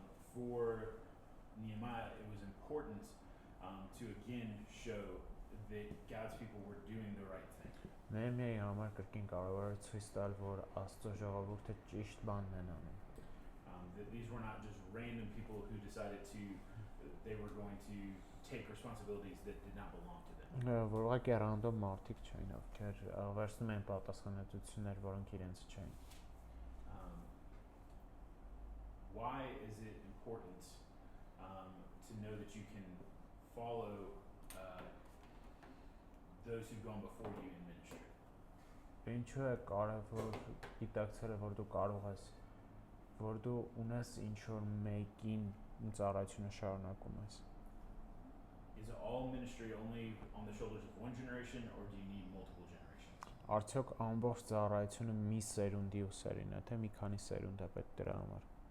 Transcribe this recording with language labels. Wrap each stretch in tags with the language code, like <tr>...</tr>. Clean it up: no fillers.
<en>For Nehemiah, it was important to again show that God's people were doing the right thing.</en> <hy>Նեհեմիայի համար կրկին կարևոր է ցույց տալ, որ Աստծո ժողովուրդը ճիշտ բանն են անում։</hy> <en>That these were not just random people who decided they were going to take responsibilities that did not belong to them.</en> <hy>Որ ուղղակի ռանդոմ մարդիկ չէին, ովքեր վերցնում են պատասխանատվություններ, որոնք իրենց չէին։</hy> <en>Why is it important to know that you can follow those who've gone before you in ministry?</en> <hy>Ինչու է կարևոր գիտակցելը, որ դու կարող ես, որ դու ունես ինչ-որ մեկին ծառայությունը շարունակում ես։</hy> <en>Is all ministry only on the shoulders of one generation, or do you need multiple generations?</en> <hy>արդյոք ամբողջ ծառայությունը մի սերունդի ուսերին է, թե մի քանի սերունդ է պետք դրա համար։</hy>